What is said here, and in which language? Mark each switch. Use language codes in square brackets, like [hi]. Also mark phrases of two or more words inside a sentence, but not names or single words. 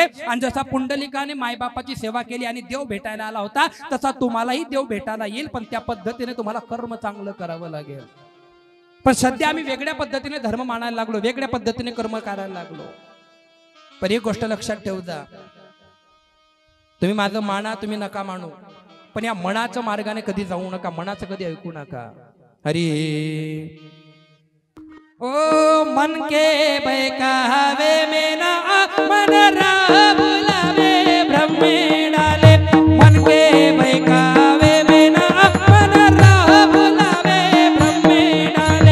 [mr] आणि जसा पुंडलिकाने मायबापाची सेवा केली आणि देव भेटायला आला होता तसा तुम्हालाही देव भेटायला येईल, पण त्या पद्धतीने तुम्हाला कर्म चांगलं करावं लागेल. पण सध्या आम्ही वेगळ्या पद्धतीने धर्म मानायला लागलो, वेगळ्या पद्धतीने कर्म करायला लागलो. पण एक गोष्ट लक्षात ठेवू जा, तुम्ही माझं माना, तुम्ही नका मानू, पण या मनाच्या मार्गाने कधी जाऊ नका, मनाचं कधी ऐकू नका. [hi] हरी ओ मन के बहकावे में ना मन राह बुलावे ब्रह्मे डाले. मन के बहकावे में ना मन राह बुलावे ब्रह्मे डाले.